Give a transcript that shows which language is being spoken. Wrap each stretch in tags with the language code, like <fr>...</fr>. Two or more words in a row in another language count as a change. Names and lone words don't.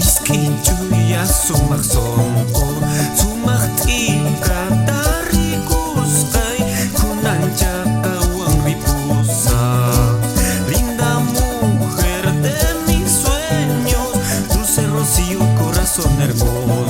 <qu>Kinchuya sumak sonko, sumak tika tarikuskay, kunancha kawang ripusa.</qu> <es>Linda mujer de mis sueños, dulce rocío, corazón hermoso.</es>